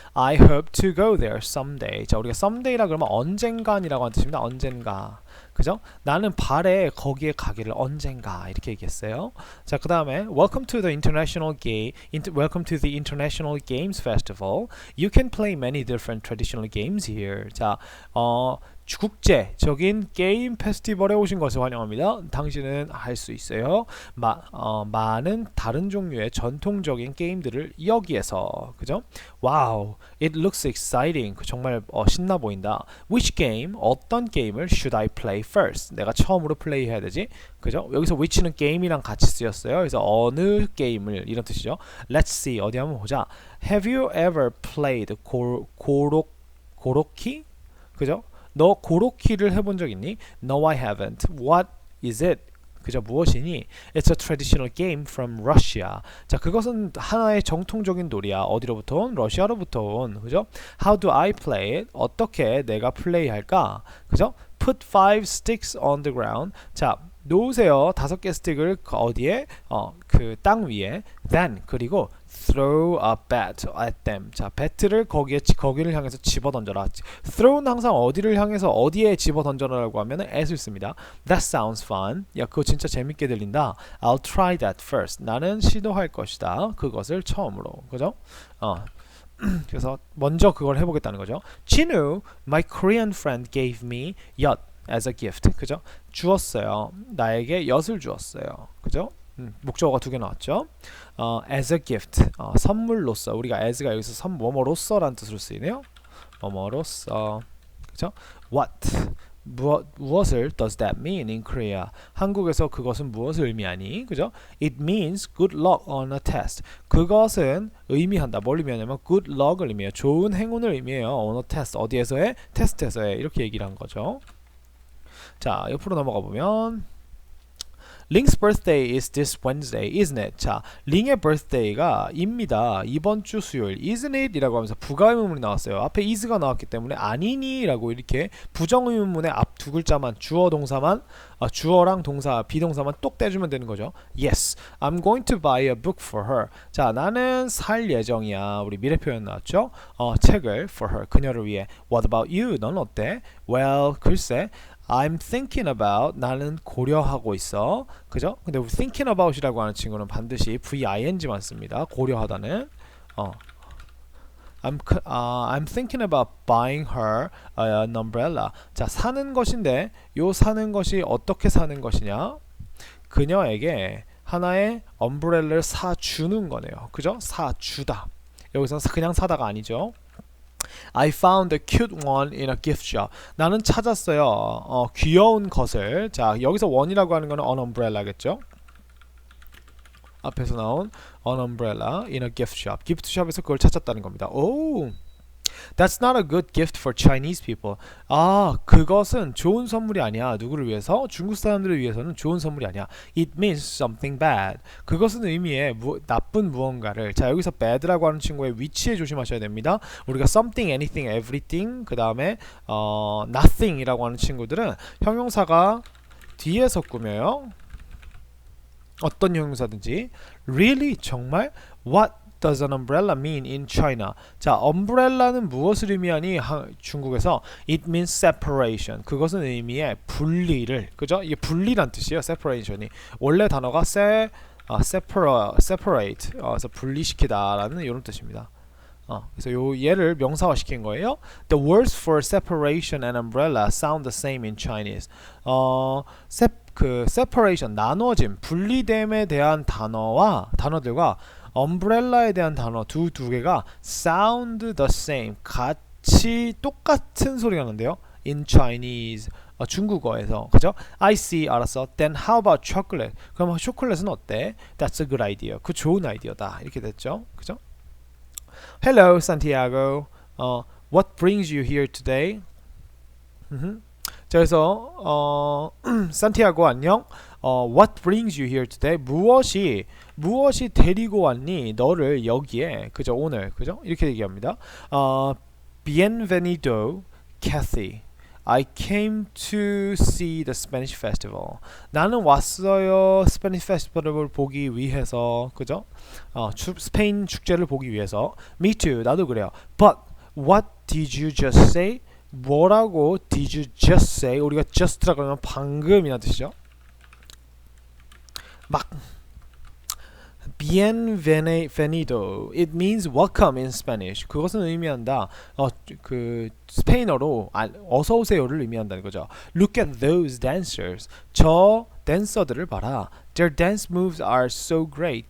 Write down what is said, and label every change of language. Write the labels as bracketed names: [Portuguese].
[English] I hope to go there someday. [Korean] 자, 우리가 someday라 그러면 언젠간이라고 하는 뜻입니다. 언젠가. 그죠? 나는 바래 거기에 가기를 언젠가 이렇게 얘기했어요. 자, 그 다음에 [English] Welcome to the International Games Festival. You can play many different traditional games here. [Korean] 자, 국제적인 게임 페스티벌에 오신 것을 환영합니다. 당신은 할 수 있어요. 많은 다른 종류의 전통적인 게임들을 여기에서. 그죠? [English] Wow, it looks exciting. [Korean] 정말 신나 보인다. [English] Which game? [Korean] 어떤 게임을 [English] should I play first? [Korean] 내가 처음으로 플레이해야 되지? 그죠? 여기서 which는 게임이랑 같이 쓰였어요. 그래서 어느 게임을 이런 뜻이죠. [English] Let's see. [Korean] 어디 한번 보자. [English] Have you ever played 고로키? [Korean] 그죠? 너 고로키를 해본 적 있니? [English] No, I haven't. What is it? [Korean] 그죠? 무엇이니? [English] It's a traditional game from Russia. [Korean] 자, 그것은 하나의 정통적인 놀이야. 어디로부터 온? 러시아로부터 온. 그죠? [English] How do I play it? [Korean] 어떻게 내가 플레이할까? 그죠? [English] Put 5 sticks on the ground. [Korean] 자, 놓으세요. 5개 스틱을 어디에? 그 땅 위에. [English] Then [Korean] 그리고 [English] throw a bat at them. [Korean] 자, 배트를 거기를 향해서 집어 던져라. throw는 항상 어디를 향해서 어디에 집어 던져라라고 하면은 at을 씁니다. [English] That sounds fun. [Korean] 야, 그거 진짜 재밌게 들린다. [English] I'll try that first. [Korean] 나는 시도할 것이다. 그것을 처음으로. 그죠? 그래서 먼저 그걸 해보겠다는 거죠. [English] Chinu, my Korean friend gave me yacht as a gift. [Korean] 그죠? 주었어요. 나에게 엿을 주었어요. 그죠? 목적어가 2개 나왔죠. [English] as a gift, [Korean] 선물로서. 우리가 as가 여기서 뭐뭐로서라는 뜻으로 쓰이네요. 뭐뭐로서. 그죠? What 무엇을 [English] does that mean in Korea? [Korean] 한국에서 그것은 무엇을 의미하니? 그죠? [English] It means good luck on a test. [Korean] 그것은 의미한다. 뭘 의미하냐면 good luck을 의미해요. 좋은 행운을 의미해요. [English] on a test. [Korean] 어디에서의? 테스트에서의. 이렇게 얘기를 한 거죠. 자, 옆으로 넘어가 보면 [English] Link's birthday is this Wednesday, isn't it? [Korean] 자, 링의 birthday가 입니다. 이번 주 수요일, [English] isn't it? [Korean] 이라고 하면서 부가의문문이 나왔어요. 앞에 is가 나왔기 때문에 아니니? 라고 이렇게 부정의문문의 앞 두 글자만, 주어 동사만, 주어랑 동사, 비동사만 똑 떼주면 되는 거죠. [English] Yes, I'm going to buy a book for her. [Korean] 자, 나는 살 예정이야. 우리 미래 표현 나왔죠? 책을 [English] for her, [Korean] 그녀를 위해. [English] What about you? [Korean] 넌 어때? [English] Well, [Korean] 글쎄. [English] I'm thinking about [Korean] 나는 고려하고 있어. 그죠? 근데 우리 thinking about이라고 하는 친구는 반드시 VING만 씁니다. 고려하다는. [English] I'm thinking about buying her an umbrella. [Korean] 자, 사는 것인데 요 사는 것이 어떻게 사는 것이냐? 그녀에게 하나의 엄브렐라를 사주는 거네요. 그죠? 사주다. 여기서 그냥 사다가 아니죠. [English] I found a cute one in a gift shop. [Korean] 나는 찾았어요. 귀여운 것을. 자, 여기서 one이라고 하는 거는 an umbrella겠죠? 앞에서 나온 [English] an umbrella in a gift shop. [Korean] gift shop에서 그걸 찾았다는 겁니다. [English] 오, that's not a good gift for Chinese people. [Korean] 아, 그것은 좋은 선물이 아니야. 누구를 위해서? 중국 사람들을 위해서는 좋은 선물이 아니야. [English] It means something bad. [Korean] 그것은 의미해 나쁜 무언가를. 자, 여기서 bad라고 하는 친구의 위치에 조심하셔야 됩니다. 우리가 something, anything, everything, 그 다음에 nothing이라고 하는 친구들은 형용사가 뒤에서 꾸며요. 어떤 형용사든지. [English] Really? [Korean] 정말? [English] What does an umbrella mean in China? [Korean] 자, umbrella는 무엇을 의미하니? 중국에서 [English] it means separation. [Korean] 그것은 의미해 분리를. 그죠? 이게 분리란 뜻이에요. separation이. 원래 단어가 separate. 그래서 분리시키다라는 이런 뜻입니다. 그래서 요 얘를 명사화 시킨 거예요. [English] The words for separation and umbrella sound the same in Chinese. [Korean] separation, 나눠짐, 분리됨에 대한 단어들과 umbrella에 대한 단어 두 개가 [English] sound the same, [Korean] 같이 똑같은 소리가 나는데요. in Chinese, 중국어에서. 그죠? [English] I see, [Korean] 알았어. [English] Then how about chocolate? [Korean] 그럼 초콜릿은 어때? [English] That's a good idea. [Korean] 그 좋은 아이디어다. 이렇게 됐죠. 그죠? [English] Hello, Santiago. What brings you here today? [Korean] 자, 그래서 산티아고 안녕. [English] What brings you here today? [Korean] 무엇이 데리고 왔니? 너를 여기에. 그죠? 오늘. 그죠? 이렇게 얘기합니다. [Spanish] Bienvenido, Kathy. [English] I came to see the Spanish festival. [Korean] 나는 왔어요. 스페니시 페스티벌을 보기 위해서. 그죠? 스페인 축제를 보기 위해서. [English] Me too. [Korean] 나도 그래요. [English] But what did you just say? [Korean] 뭐라고 [English] did you just say? [Korean] 우리가 just라고 하면 방금이란 뜻이죠. 막 bienvenido. [English] It means welcome in Spanish. [Korean] 그것은 의미한다. 그 스페인어로 어서 오세요를 의미한다는 거죠. [English] Look at those dancers. [Korean] 저 댄서들을 봐라. [English] Their dance moves are so great.